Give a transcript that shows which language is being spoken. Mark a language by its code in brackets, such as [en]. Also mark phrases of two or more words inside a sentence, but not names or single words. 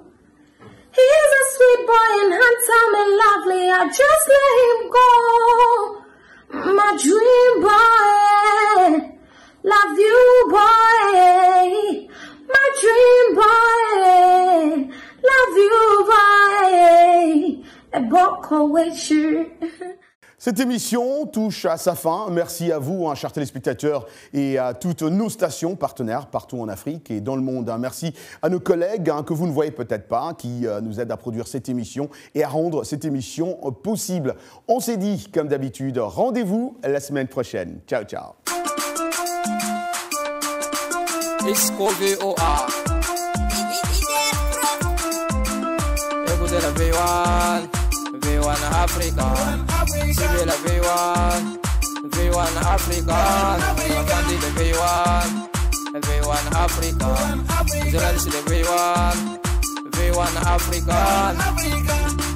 [en] He's a sweet boy and handsome and lovely, I just let him go. My dream boy, love you boy, my dream boy, love you boy, a boko with you. [fr] Cette émission touche à sa fin. Merci à vous, chers téléspectateurs, et à toutes nos stations partenaires partout en Afrique et dans le monde. Merci à nos collègues que vous ne voyez peut-être pas, qui nous aident à produire cette émission et à rendre cette émission possible. On s'est dit, comme d'habitude, rendez-vous la semaine prochaine. [it] Ciao, ciao. [en] V1 Africa, Sibela V1, V1 Africa, Mafandi the V1, V1 Africa, Journalist the V1, V1 Africa.